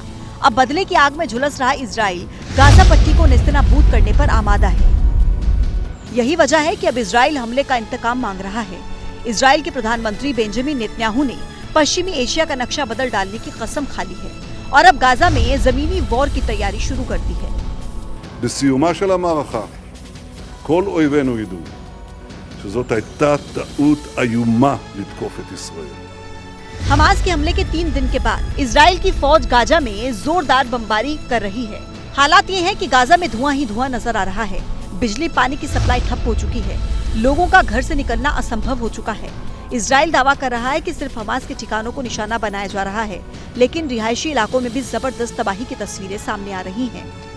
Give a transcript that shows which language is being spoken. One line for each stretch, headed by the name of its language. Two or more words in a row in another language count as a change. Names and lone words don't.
Hindi: अब बदले की आग में झुलस रहा इजराइल गाजा पट्टी को नेस्तनाबूद करने पर आमादा है। यही वजह है कि अब इजराइल हमले का इंतकाम मांग रहा है। इजराइल के प्रधानमंत्री बेंजामिन नेतन्याहू ने पश्चिमी एशिया का नक्शा बदल डालने की कसम खा ली है और अब गाजा में जमीनी वॉर की तैयारी शुरू कर दी है।
Hebrew: בסיומה של המערכה, כל אויבינו ידעו שזאת הייתה טעות איומה לתקוף את ישראל.
Hindi: हमास के हमले के 3 दिन के बाद इजराइल की फौज गाजा में जोरदार बमबारी कर रही है। हालात ये है कि गाजा में धुआं ही धुआं नजर आ रहा है। बिजली पानी की सप्लाई ठप हो चुकी है। लोगों का घर से निकलना असंभव हो चुका है। इजराइल दावा कर रहा है कि सिर्फ हमास के ठिकानों को निशाना बनाया जा रहा है, लेकिन रिहायशी इलाकों में भी जबरदस्त तबाही की तस्वीरें सामने आ रही हैं।